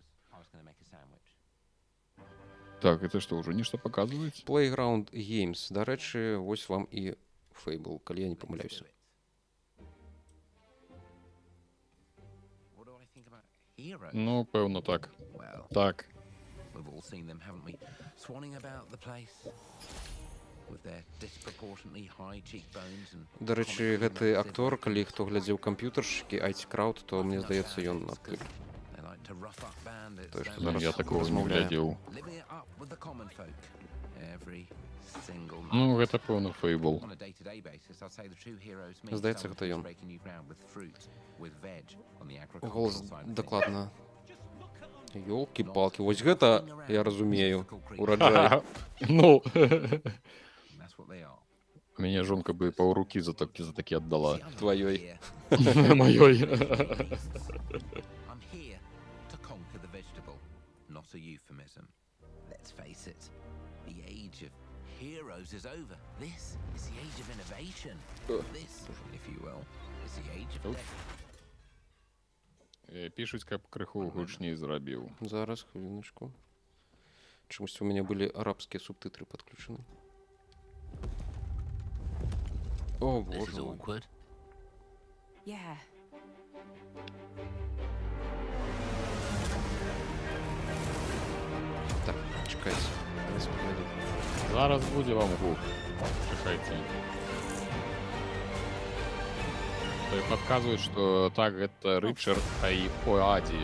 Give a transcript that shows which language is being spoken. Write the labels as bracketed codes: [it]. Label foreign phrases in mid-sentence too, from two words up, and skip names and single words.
[be] Так, это што, ўжо нешта паказваюць? Playground Games. Дарэчы, вось вам і Fable, калі я не памыляюся. Ну, пэўна, так. Так. [en] We've all seen them, haven't we? Swanning about the place with their disproportionately high cheekbones and [be] Дарэчы, гэты актор, калі хто глядзеў камп'ютаршчыкі, IT Crowd, то мне здаецца, ён адтуль. [en] they like to rough up bandits. [be] То, што [en] don't [be] Ну, зараз я такого не размаўляе. глядзеў. [en] they? Living it up with the common folk every single night. [be] Ну, гэта, пэўна, Fable. [en] On a day-to-day basis, I'd say the true heroes meet [be] Здаецца, [en] someone [be] гэта [en] who's [be] ён. [en] breaking new ground with fruit, with veg on the [be] Голас [en] agricultural side of things. [be] дакладна. Ёлкі-палкі, вось гэта, я разумею, ураджай. Ну, [en] That's what they are. [be] мяне жонка бы паўрукі за такі аддала. [en] See, I'm not [be] Твоёй. [en] here- [be] Маёй. [en] I'm here to conquer the vegetable, not a euphemism. Let's face it, the age of heroes is over. This is the age of innovation. This, if you will, is the age of death. [be] Пішуць, каб крыху гучней зрабіў. Зараз, хвіліночку. Чомусь у мяне былі арабскія субтытры падключаны. О, [en] This is [be] боже мой. [en] awkward. Yeah. [uk] Так, чекайце. [be] Зараз пагляду. Зараз будзе вам гук. Чакайце. Падказваюць, што так, гэта Рычард Айпоаді.